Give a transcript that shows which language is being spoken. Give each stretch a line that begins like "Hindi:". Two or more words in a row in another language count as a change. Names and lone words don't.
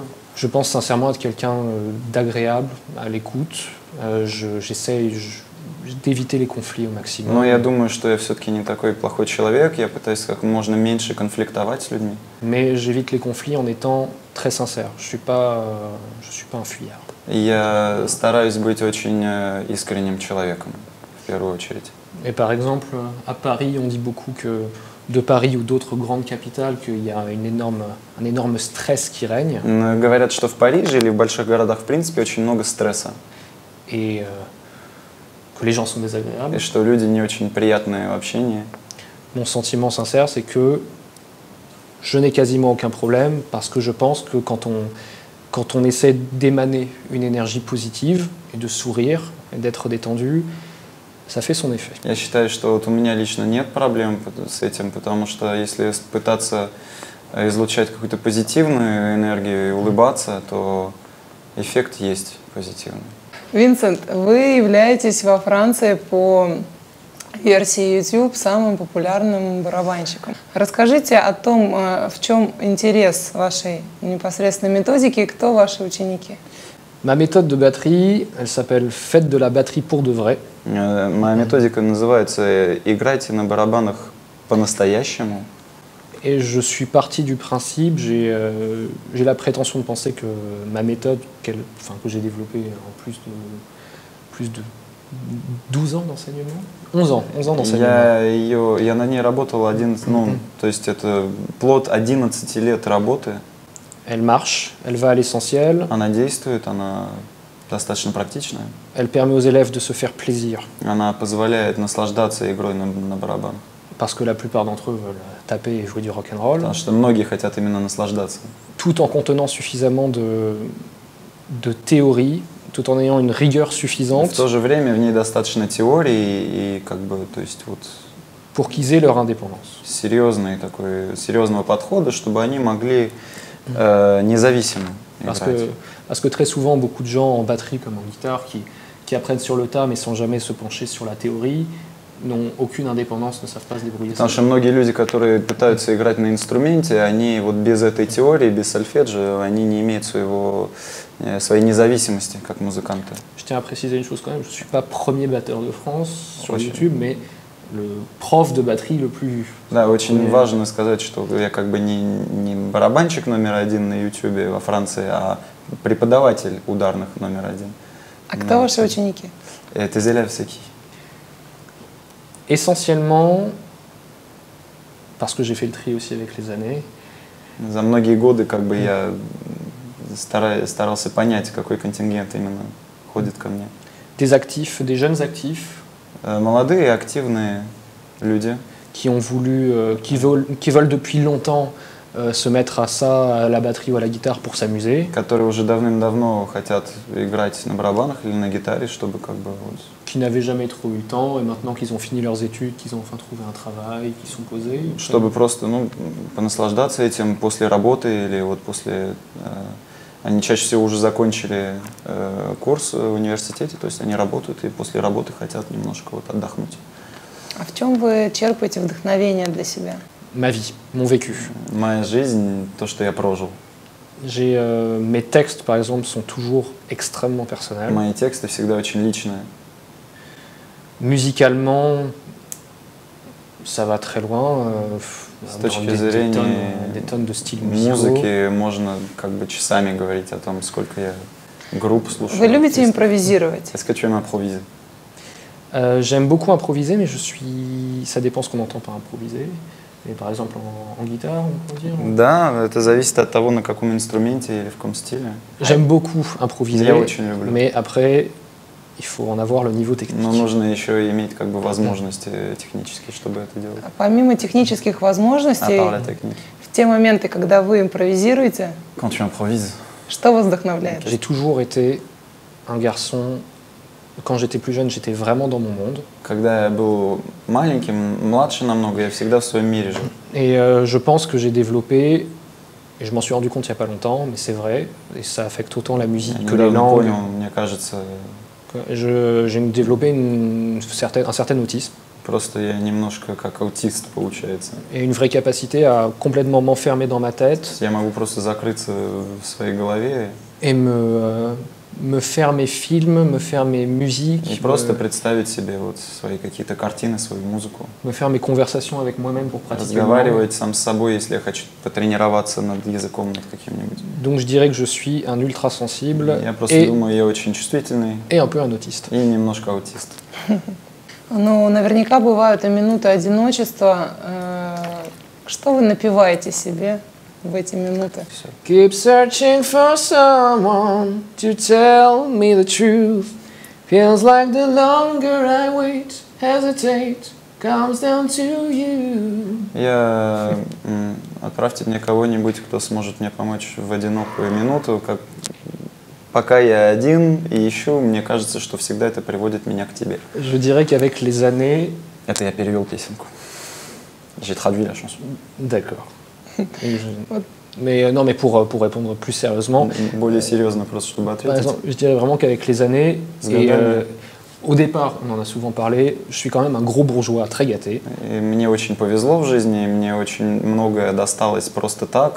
French: Je pense sincèrement être quelqu'un d'agréable, à l'écoute. J'essaye d'éviter les conflits au maximum.
Russian: Но я думаю, что я все-таки не такой плохой человек. Я пытаюсь как можно меньше конфликтовать с людьми.
French: Mais j'évite les conflits en étant très sincère. Je suis pas un fuyard.
Russian: Я стараюсь быть очень искренним человеком, в первую очередь.
French: Et par exemple, à Paris, on dit beaucoup que de Paris ou d'autres grandes capitales, qu'il y a un énorme stress qui règne.
Russian: Говорят, что в Париже или в больших городах в принципе очень много стресса.
French: Et que les gens sont désagréables.
Russian: И что люди не очень приятные в общении.
French: Mon sentiment sincère, c'est que je n'ai quasiment aucun problème parce que je pense que quand on essaie d'émaner une énergie positive et de sourire et d'être détendu, ça fait son effet.
Russian: Я считаю, что у меня лично нет проблем с этим, потому что если пытаться излучать какую-то позитивную энергию и улыбаться, то эффект есть позитивный. Винсент, вы являетесь во Франции по версии YouTube самым популярным барабанщиком. Расскажите о том, в чем интерес вашей непосредственной методики и кто ваши ученики.
French: Ma méthode de batterie, elle s'appelle Faites de la batterie pour de vrai.
Russian: Моя методика называется «Играйте на барабанах по-настоящему».
French: Et je suis parti du principe, j'ai la prétention de penser que ma méthode, que j'ai développée en plus de 12 ans d'enseignement, 11 ans d'enseignement.
Russian: Я на ней работал 11, то есть это плод 11 лет работы.
French: Elle marche, elle va à l'essentiel.
Russian: Она действует, она достаточно практичная.
French: Elle permet aux élèves de se faire plaisir.
Russian: Она позволяет наслаждаться игрой на барабанах.
French: Parce que la plupart d'entre eux veulent taper et jouer du rock'n'roll.
Russian: Потому что многие хотят именно наслаждаться.
French: Tout en contenant suffisamment de théorie, tout en ayant une rigueur
Russian: В
French: suffisante
Russian: то же время в ней достаточно теории и как бы, то есть вот
French: pour qu'ils aient leur indépendance.
Russian: серьезного подхода, чтобы они могли независимо
French: Parce
Russian: играть.
French: que très souvent, beaucoup de gens en batterie comme en guitare qui apprennent sur le tas mais sans jamais se pencher sur la théorie n'ont aucune indépendance, ne savent pas se débrouiller
Russian: Потому
French: seuls.
Russian: что многие люди, которые пытаются играть на инструменте, они вот без этой теории, без сольфеджио, они не имеют своей независимости как музыканты.
French: Je tiens à préciser une chose quand même, je ne suis pas premier batteur de France sur Ouais, YouTube, mais le prof de batterie le plus...
Russian: Да, очень
French: Ouais.
Russian: важно сказать, что я как бы не барабанщик номер один на YouTube во Франции, а преподаватель ударных номер один. А кто ваши ученики? Это Зелевский.
French: Essentiellement, parce que j'ai fait le tri aussi avec les années,
Russian: За многие годы как бы я старался понять, какой контингент именно ходит ко мне.
French: des actifs, des jeunes actifs,
Russian: Молодые, активные люди,
French: qui ont voulu, qui veulent depuis longtemps se mettre à ça, à la batterie ou à la guitare pour s'amuser,
Russian: которые уже давным-давно хотят играть на барабанах или на гитаре, чтобы как бы вот,
French: qui n'avaient jamais trop eu le temps et maintenant qu'ils ont fini leurs études, qu'ils ont enfin trouvé un travail, qu'ils sont posés.
Russian: чтобы просто понаслаждаться этим после работы или вот после... Они чаще всего уже закончили курс в университете, то есть они работают и после работы хотят немножко вот отдохнуть. А в чем вы черпаете вдохновение для себя?
French: Ma vie, mon vécu.
Russian: Моя жизнь, то, что я прожил.
French: Mes textes, par exemple, sont toujours extrêmement personnels.
Russian: Мои тексты всегда очень личные.
French: Musicalement, ça va très loin.
Russian: С
French: Dans
Russian: точки зрения
French: des tonnes de styles musicaux.
Russian: музыки можно как бы часами говорить о том, сколько я групп слушаю. Вы любите импровизировать?
French: Est-ce que tu aimes improviser? J'aime beaucoup improviser, mais ça dépend ce qu'on entend par improviser. Et par exemple en guitare, on peut dire.
Russian: Да, это зависит от того, на каком инструменте или в каком стиле.
French: J'aime beaucoup improviser,
Russian: Я очень люблю.
French: mais après, il faut en avoir le niveau technique.
Russian: Но нужно еще иметь как бы возможности технические, чтобы это делать. А помимо технических возможностей,
French: À part la technique.
Russian: в те моменты, когда вы импровизируете,
French: Quand tu improvises,
Russian: что вас вдохновляет?
French: J'ai toujours été un garçon. Quand j'étais plus jeune, j'étais vraiment dans mon monde.
Russian: когда я был маленьким, младше намного, я всегда в своем мире жил.
French: Et je pense que j'ai développé, et je m'en suis rendu compte il n'y a pas longtemps, mais c'est vrai, et ça affecte autant la musique
Russian: Я
French: que les
Russian: недавно
French: langues.
Russian: понял, мне кажется,
French: J'ai développé un certain autisme
Russian: просто я немножко как аутист получается.
French: et une vraie capacité à complètement m'enfermer dans ma tête
Russian: Я могу просто закрыться в своей голове
French: et me faire mes films, me faire mes musiques,
Russian: и просто представить себе вот свои какие-то картины, свою музыку.
French: me faire mes conversations avec moi-même pour pratiquer le langue.
Russian: Разговаривать сам с собой, если я хочу потренироваться над языком, над каким-нибудь.
French: Donc je dirais que je suis un ultra sensible
Russian: Я просто думаю, я очень чувствительный
French: et un peu un autiste.
Russian: и немножко аутист. Ну, наверняка бывают и минуты одиночества. Что вы напеваете себе в эти минуты?
English: Keep searching for someone to tell me the truth. Feels like the longer I wait, hesitate, comes down to you.
Russian: Отправьте мне кого-нибудь, кто сможет мне помочь в одинокую минуту. Пока я один и ищу, мне кажется, что всегда это приводит меня к тебе.
French: Je dirais qu'avec les années...
Russian: Это я перевел песенку.
French: J'ai traduit la chanson. D'accord. Mais non, mais pour répondre plus sérieusement,
Russian: Более серьезно, просто чтобы
French: par
Russian: ответить.
French: exemple, je dirais vraiment qu'avec les années,
Russian: С
French: et
Russian: годами.
French: au départ, on en a souvent parlé, je suis quand même un gros bourgeois, très gâté.
Russian: И мне очень повезло в жизни, мне очень многое досталось просто так.